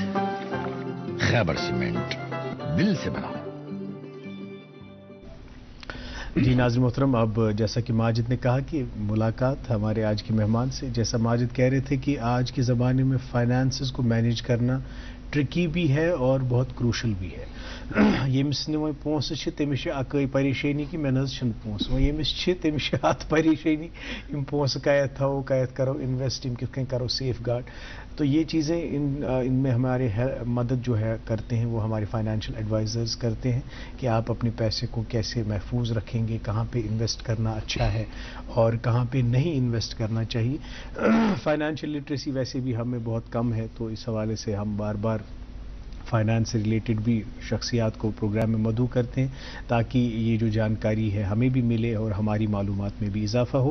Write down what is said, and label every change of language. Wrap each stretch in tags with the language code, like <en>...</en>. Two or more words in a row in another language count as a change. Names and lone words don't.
<ur>خیبر سیمنٹ، دل سے بنا. جی ناظرین محترم، اب جیسا کہ ماجد نے کہا کہ ملاقات ہمارے آج کے مہمان سے، جیسا ماجد کہہ رہے تھے کہ آج کے زمانے میں فائنینسز کو مینیج کرنا ٹرکی بھی ہے اور بہت کروشل بھی ہے.</ur> <ks>ییٚمِس نہٕ وۄنۍ پونٛسہٕ چھِ تٔمِس چھِ اَکٲے پریشٲنی کہِ مےٚ نہ حظ چھِنہٕ پونٛسہٕ وۄنۍ ییٚمِس چھِ تٔمِس چھِ اَتھ پریشٲنی یِم پونٛسہٕ کَتٮ۪تھ تھاوو کَتٮ۪تھ کَرو اِنویسٹ یِم کِتھ کٔنۍ کَرو سیف گارڈ.</ks> <ur>تو یہ چیزیں ان میں ہمارے مدد جو ہے کرتے ہیں وہ ہمارے</ur> <en>financial advisors</en> <ur>کرتے ہیں کہ آپ اپنے پیسے کو کیسے محفوظ رکھیں گے, کہاں پہ انویسٹ کرنا اچھا ہے اور کہاں پہ نہیں انویسٹ کرنا چاہیے.</ur> <en>financial literacy</en> <ur>ویسے بھی ہمیں بہت کم ہے, تو اس حوالے سے ہم بار بار فائنانس سے ریلیٹڈ بھی شخصیات کو پروگرام میں مدعو کرتے ہیں تاکہ یہ جو جانکاری ہے ہمیں بھی ملے اور ہماری معلومات میں بھی اضافہ ہو.</ur>